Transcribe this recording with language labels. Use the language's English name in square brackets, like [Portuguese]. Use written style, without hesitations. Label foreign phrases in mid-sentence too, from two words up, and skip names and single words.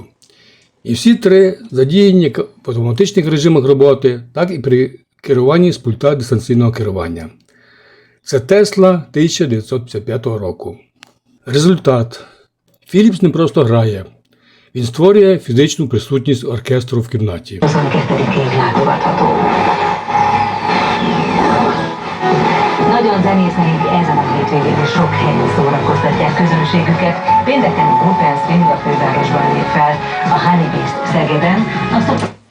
[Ukrainian] І всі 3 задіяні як в автоматичних режимах роботи, так і при керуванні з пульта дистанційного керування. Це Tesla 1955 року. Результат. Philips не просто грає. Він створює фізичну присутність оркестру в кімнаті. [Hungarian] Nagyon zenésznék ezen a hétvégén is sok helyen szórakoztatják közönségüket. Pénteken Open Swing a fővárosban lép fel, a Honey Beast Szegeden, a